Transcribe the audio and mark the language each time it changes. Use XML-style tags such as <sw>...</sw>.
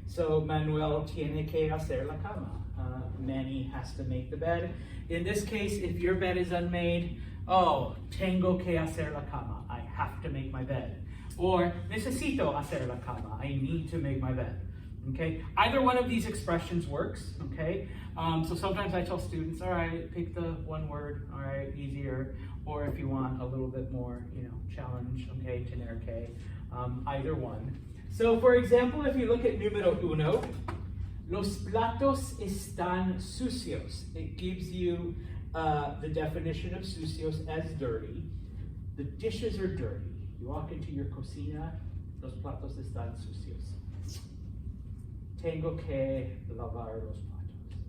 <es>So Manuel tiene que hacer la cama.</es> <en>Manny has to make the bed. In this case, if your bed is unmade, oh,</en> <es>tengo que hacer la cama.</es> <en>I have to make my bed. Or</en> <es>necesito hacer la cama.</es> <en>I need to make my bed. Okay, either one of these expressions works, okay? So sometimes I tell students, all right, pick the one word, all right, easier, or if you want a little bit more, challenge, okay,</en> <es>tener que,</es> <en>either one. So for example, if you look at número uno,</en> <es>los platos están sucios.</es> <en>It gives you the definition of sucios as dirty. The dishes are dirty. You walk into your cocina,</en> <es>los platos están sucios. Tengo que lavar los platos.</es>